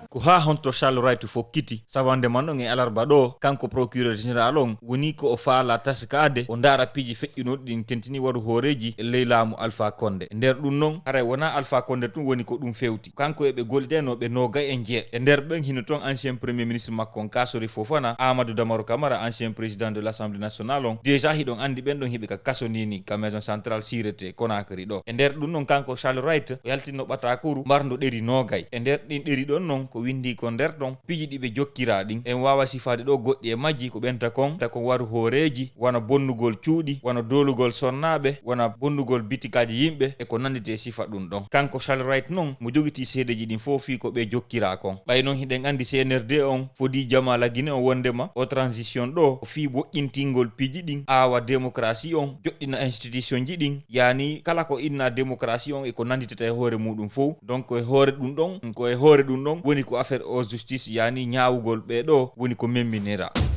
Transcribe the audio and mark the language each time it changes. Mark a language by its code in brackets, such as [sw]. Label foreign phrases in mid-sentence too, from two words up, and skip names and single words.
[ff] ko ha honto Charles White fokkiti sawande man ɗon e alarba ɗo kanko [fr] procureur général [ff] on woni ko o faala taskade o ndaara piiji feƴƴunoɗi ɗin tentini waɗu hooreji e ley laamu Alpha Condé e nder ɗum noon haray wona Alpha Condé tun woni ko ɗum fewti kanko eɓe golliɗenoɓe nogay e jee e nder ɓen hino toon [fr] ancien premier ministre [ff] makko on Kassory Fofana Amadou Damarou Camara [fr] ancien président de l'Assemblée nationale [ff] on déjà hiɗon andi ɓen ɗon hiɓe ka kasonini ka [fr] maison centrale [ff] Sirété Conakry ɗo e nder ɗum noon kanko Charles White o yaltinno ɓatakuru mardo ɗeri nogay e nder ɗin ɗeri ɗon noon ko windi ko nder ɗon piiji ɗiɓe jokkira ɗin en wawa sifade ɗo goɗɗi e majji ko ɓenta kon waru hooreji wona bonnugol cuuɗi wona dolugol sonnaɓe wona bonnugol bitikaji yimɓe e ko nandite sifa ɗum ɗon kanko Charles White noon mo jogiti seedeji ɗin fof fi ko ɓe jokkira kon ɓay noon hiɗen andi CNRD on fodi jama la Guinée o wondema o transition ɗo o fi woƴƴintingol piiji ɗin awa démocratie on joɗɗina institution ji ɗin yani kala ko inna démocratie on e ko nanditata e hoore muɗum fof donc e hoore ɗum ɗon woni ko affaire o justice yani ñaawugol ɓe ɗo woni ko memminira